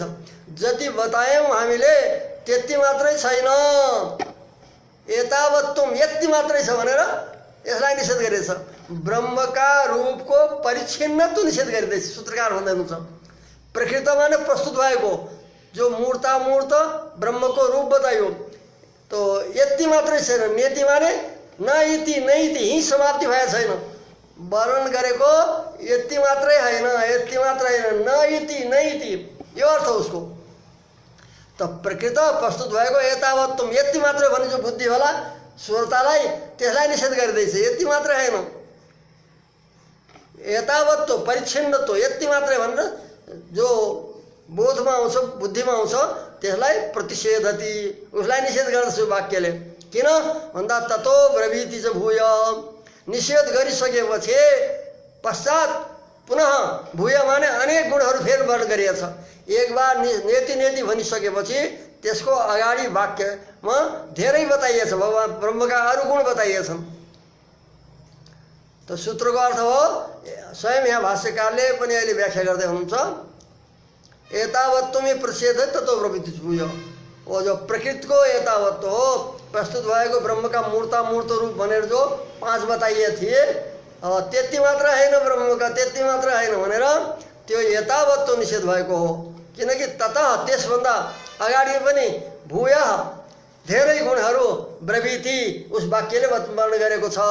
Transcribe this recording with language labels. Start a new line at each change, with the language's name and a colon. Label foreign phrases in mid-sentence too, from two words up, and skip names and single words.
Nepali: जति बतायौँ हामीले त्यति मात्रै छैन, एतावत्त्वम यति मात्रै छ भनेर यसलाई निषेध गरेछ। ब्रह्मका रूपको परिच्छिन्नत्व निषेध गरिँदैछ। सूत्रकार भन्दै हुनुहुन्छ प्रकृत माने प्रस्तुत भएको जो मूर्तामूर्त ब्रह्मको रूप बताइयो तो यति मात्रै छैन।
Sanskrit: नेति माने न इति नैति,
Nepali: यहीँ समाप्ति भएको छैन। वर्णन गरेको यति मात्रै होइन, यति मात्रै होइन,
Sanskrit: न इति नैति,
Nepali: यो अर्थ उसको। त प्रकृत प्रस्तुत भएको यतावत्त्वम यति मात्रै भन्ने जो बुद्धि होला श्रोतालाई, त्यसलाई निषेध गरिँदैछ। यति मात्रै होइन, यतावत्त्व परिच्छिन्नत्व यति मात्रै भनेर जो बोधमा आउँछ, बुद्धिमा आउँछ, त्यसलाई प्रतिषेधति, उसलाई निषेध गर्दछ वाक्यले। किन भन्दा
Sanskrit: ततो ब्रवीति च भूय,
Nepali: निषेध गरिसकेपछि पश्चात पुनः भूय माने अनेक गुणहरू फेर वर्णन गरिएको छ। एक बार नेति भनिसकेपछि त्यसको अगाडि वाक्यमा धेरै बताइएछ, भगवान ब्रह्मका अरू गुण बताइएछन्। त सूत्रको अर्थ हो, स्वयं यहाँ भाष्यकारले पनि अहिले व्याख्या गर्दै हुनुहुन्छ,
Sanskrit: एतावत्त्वमे प्रतिषेध ततो ब्रवीति च भूय।
Nepali: वो जो प्रकृतिको एतावत्त्व हो, प्रस्तुत भएको ब्रह्मका मूर्तामूर्त रूप भनेर जो 5 बताइए थिए, त्यति मात्र होइन, ब्रह्मका त्यति मात्र होइन भनेर त्यो यतावत्त्व निषेध भएको हो। किनकि ततः त्यसभन्दा अगाडि पनि भूय धेरै गुणहरू ब्रवीति उस वाक्यले वर्णन गरेको छ।